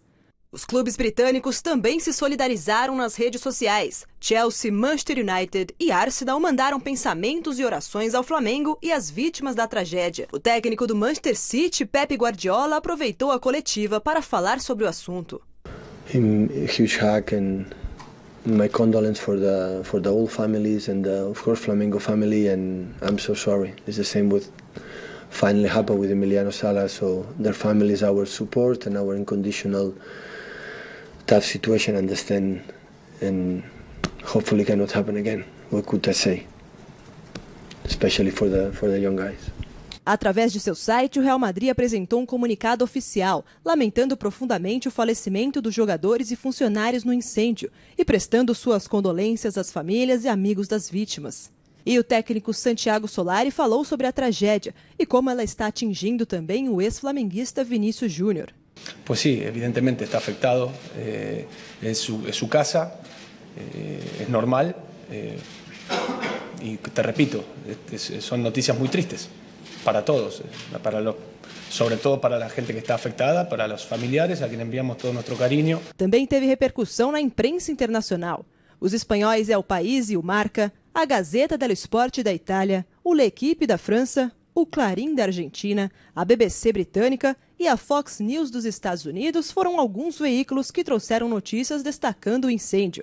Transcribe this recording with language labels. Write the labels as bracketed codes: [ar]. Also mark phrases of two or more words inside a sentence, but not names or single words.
[pt] Os clubes britânicos também se solidarizaram nas redes sociais. Chelsea, Manchester United e Arsenal mandaram pensamentos e orações ao Flamengo e às vítimas da tragédia. O técnico do Manchester City, Pep Guardiola, aproveitou a coletiva para falar sobre o assunto. [en] Huge hug and my condolence for the whole families and of course Flamengo family, and I'm so sorry. It's the same with finally happened with Emiliano Sala, so their families our support and our unconditional tough situation, understand, and hopefully cannot happen again. What could I say? Especially for the young guys. [pt] Através de seu site, o Real Madrid apresentou um comunicado oficial, lamentando profundamente o falecimento dos jogadores e funcionários no incêndio e prestando suas condolências às famílias e amigos das vítimas. E o técnico Santiago Solari falou sobre a tragédia e como ela está atingindo também o ex-flamenguista Vinícius Júnior. [es] Pues sí, evidentemente está afectado, es su casa, es normal y te repito, son noticias muy tristes para todos, sobre todo para la gente que está afectada, para los familiares, a quienes enviamos todo nuestro cariño. [pt] Também teve repercussão na imprensa internacional. Os espanhóis El País e o Marca, a Gazeta dello Sport da Itália, o L'Equipe da França, o Clarim da Argentina, a BBC britânica e a Fox News dos Estados Unidos foram alguns veículos que trouxeram notícias destacando o incêndio.